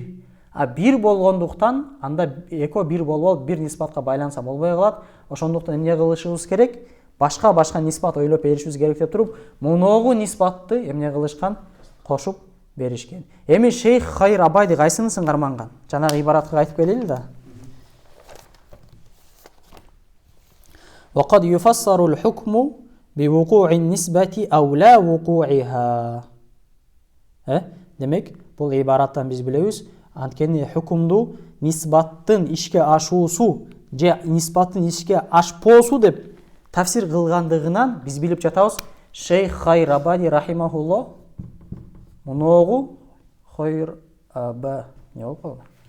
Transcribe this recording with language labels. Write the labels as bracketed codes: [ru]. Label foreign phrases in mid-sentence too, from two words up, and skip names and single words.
[ky] А бир болгондуктан анда экөө бир болуп, бир нисбатка байланса болбой калат. Ошондуктан эмне кылышыбыз керек? Башка нисбат ойлоп беришибиз керек деп туруп, муногу нисбатты эмне кылышкан? Кошуп беришкен. Эми Шейх Хайр Абади кайсынысын карманган? Жанагы ибаратка айтып келели да. [ar] وقد يفسر الحكم بوقوع النسبة أو لا وقوعها. [ky] Демек, бул ибараттан биз билебиз, анткени hukmду нисбаттын ишке ашуусу же нисбаттын ишке ашпоосу деп тафсир кылгандыгынан биз билип жатабыз. Шейх Хайр Абади рахимахуллах муногу Хайр Аба не болду?